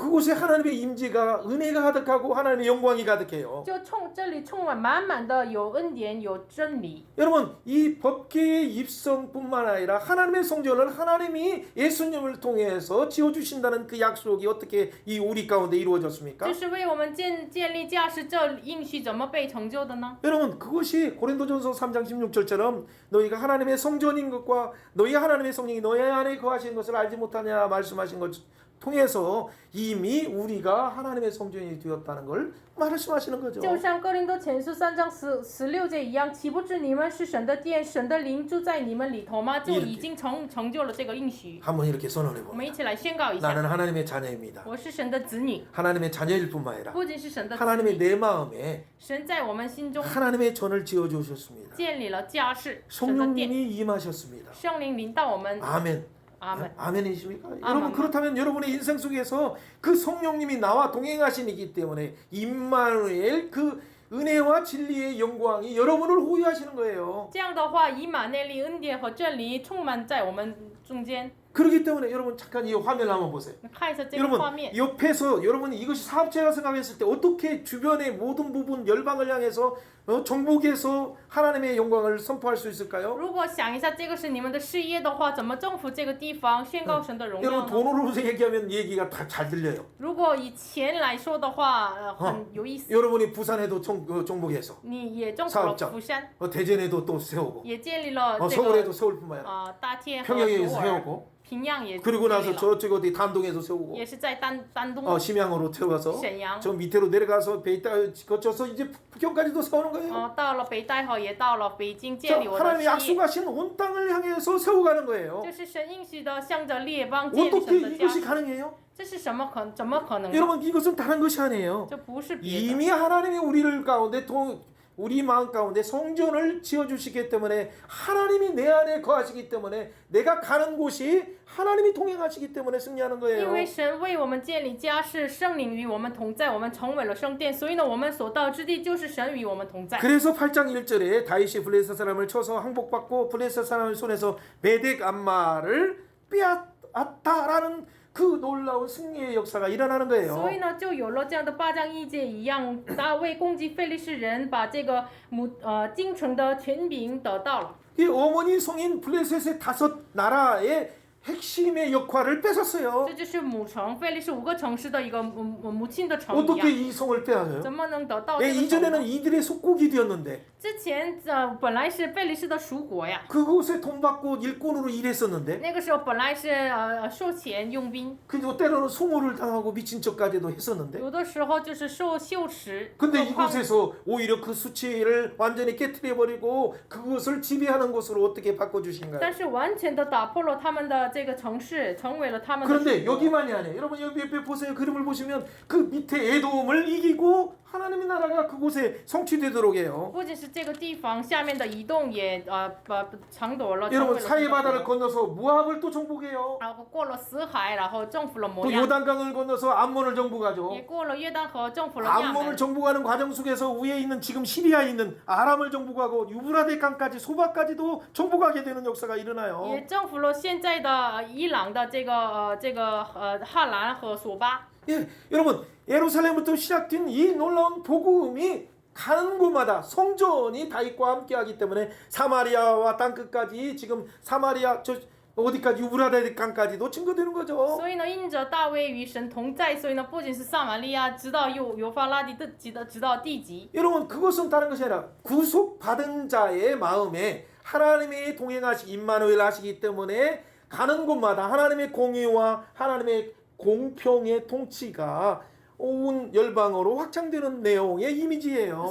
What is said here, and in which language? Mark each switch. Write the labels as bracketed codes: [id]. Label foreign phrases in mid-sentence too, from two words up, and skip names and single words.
[ko] 그곳에 하나님의 임재가 은혜가 가득하고 하나님의 영광이 가득해요. [zh] 就这里充满满满的有恩典，有真理。 [ko] 여러분 이 법계의 입성뿐만 아니라 하나님의 성전을 하나님이 예수님을 통해서 지어주신다는 그 약속이 어떻게 이 우리 가운데 이루어졌습니까? [zh] 这是为我们建立架势，这应许怎么被成就的呢？ [ko] 여러분 그것이 고린도전서 3장 16절처럼 너희가 하나님의 성전인 것과 너희가 하나님의 성령이 너희 안에 거하시는 것을 알지 못하냐 말씀하신 것 통해서 이미 우리가 하나님의 성전이 되었다는 걸 말씀하시는 거죠. [zh] 就像哥林多前书3章16节一样，岂不知你们是神的殿，神的灵住在你们里头吗？就已经成就了这个应许。 [ko] 한번 이렇게 선언해 [zh] 我们 [ko] 봅니다. [zh] 一起来宣告一下， [ko] 나는 하나님의 자녀입니다. [zh] 我是神的子女， [ko] 하나님의 자녀일 뿐만 아니라 [zh] 不仅是神的子 [ko] 하나님의 [zh] 女， [ko] 내 마음에 [zh] 神在我们心中 [ko] 하나님의 전을 지어 주셨습니다. [zh] 建立了家室，神的殿， [ko] 성령님이 임하셨습니다. [zh] 圣灵临到我们。 [ko] 아멘. [zh] 阿门。 [ko] 아멘이십니까? 아멘. 여러분 그렇다면 여러분의 인생 속에서 그 성령님이 나와 동행하시기 때문에 임마누엘 그 은혜와 진리의 영광이 여러분을 호위하시는 거예요. [zh] 这样的话，以马内利、恩典和真理充满在我们中间。 [ko] 그렇기 때문에 여러분 잠깐 이 화면을 한번 보세요. [zh] 看一下这个画 [ko] 여러분 [zh] 面。 [ko] 옆에서 여러분 이것이 사업체가 생각했을 때 어떻게 주변의 모든 부분 열방을 향해서 정복해서 하나님의 영광을 선포할 수 있을까요? [zh] 如果想一下这个是你们的事业的话，怎么征服这个地方，宣告神的荣耀 [ko] 여러분 [zh] 呢？ [ko] 돈으로 얘기하면 얘기가 다 잘 들려요. [zh] 如果以钱来说的话，很有意思。 [ko] 여러분이 부산에도 정복해서 [zh] 你也征服了 [ko] 사업장 [zh] 釜山， [ko] 대전에도 또 세우고 [zh] 也建立了这 [ko] 서울에도 [zh] 个 [ko] 서울뿐만 아니라 [zh] 大田和 [ko] 평양에도 [zh] 首尔， [ko] 세우고 [zh] 平壤也 [ko] 그리고 [zh] 建 [ko] 나서 [zh] 立了， [ko] 저쪽 어디 단동에도 세우고 [zh] 也是在丹东、 [ko] 심양으로 태워서 [zh] 沈阳， [ko] 저 밑으로 내려가서 베이따 거쳐서 이제 북경까지도 세우는 거예요. [zh] 到了北戴河，也到了北京， [ko] 자, [zh] 建立我的 [ko] 하나님이 [zh] 事业。 [ko] 약속하신 온 땅을 향해서 세워가는 거예요. [zh] 就是神应许的，向着列邦建立 [ko] 어떻게 [zh] 神的家 [ko] 이것이 。 가능해요? [zh] 这是什么怎么可能呢？ [ko] 여러분 이것은 다른 것이 아니에요. [zh] 这不是别的， [ko] 이미 하나님이 우리를 가운데 우리 마음 가운데 성전을 지어주시기 때문에 하나님이 내 안에 거하시기 때문에 내가 가는 곳이 하나님이 동행하시기 때문에 승리하는 [zh] 因 [ko] 거예요. [zh] 为神为我们建立家室，圣灵与我们同在，我们成为了圣殿，所以呢，我们所到之地就是神与我们同在。 [ko] 그래서 8장 1절에 다윗이 블레셋 사람을 쳐서 항복받고 블레셋 사람의 손에서 베덱 암마를 빼앗았다라는 그 놀라운 승리의 역사가 일어나는 [zh] 所 [ko] 거예요. [zh] 以呢，就有了这样的8章1节一样，大卫攻击非利士人，把这个京城的权柄得到了。 [ko] 이 어머니 성인 블레셋의 5 나라의 핵심의 역할을 뺏었어요. [zh] 这就是母城，非利士5个城市的一个母亲的城一 [ko] 어떻게 [zh] 样。 [ko] 이 성을 빼앗아요? [zh] 怎么能得到 [ko] 예, [zh] 这个城呢？ [ko] 이전에는 이들의 속국이 되었는데 [zh] 之前本来是非利士的属国呀， [ko] 그곳에 돈 받고 일꾼으로 일했었는데 [zh] 那个时候本来是收钱用兵， [ko] 그리고 때로는 송호를 당하고 미친 척까지도 했었는데 [zh] 有的时候就是受羞耻。 [ko] 근데 [zh] 何况 [ko] 이곳에서 오히려 그 수치를 완전히 깨트려버리고 그것을 지배하는 곳으로 어떻게 바꿔주신가요? [zh] 但是完全的打破了他们的这个城市，成为了他们的 [ko] 그런데 [zh] 属国。 [ko] 여기만이 아니에요. 여러분 여기 옆에 보세요. 그림을 보시면 그 밑에 에돔을 이기고 하나님의 나라가 그곳에 성취되도록 해요. [zh] 不仅是这个地方，下面的移动也抢夺了，成为 [ko] 여러분 [zh] 了 [ko] 사해 바다를 [zh] 神的国 [ko] 건너서 모압을 또 정복해요. [zh] 然后过了死海，然后征服了摩 [ko] 또 [zh] 押， [ko] 요단강을 건너서 암몬을 정복하죠. [zh] 也过了约旦河，征服了亚 [ko] 암몬을 [zh] 门。 [ko] 정복하는 과정 속에서 위에 있는 지금 시리아에 있는 아람을 정복하고 유브라데 강까지 소바까지도 정복하게 되는 역사가 일어나요. [zh] 也征服了现在的伊朗的这个哈兰和索巴。 [ko] 예, 여러분 예루살렘부터 시작된 이 놀라운 복음이 가는 곳마다 성전이 다윗과 함께하기 때문에 사마리아와 땅 끝까지 지금 사마리아 저 어디까지 유브라데 강까지도 증거되는 거죠. [zh] 所以呢，因着大卫与神同在，所以呢，不仅是撒玛利亚，直到幼发拉底的，直到地极。 [ko] 여러분 그것은 다른 것이 아니라 구속받은 자의 마음에 하나님의 동행하시 임마누엘 하시기 때문에 가는 곳마다 하나님의 공의와 하나님의 공평의 통치가 온 열방으로 확장되는 내용의 이미지예요.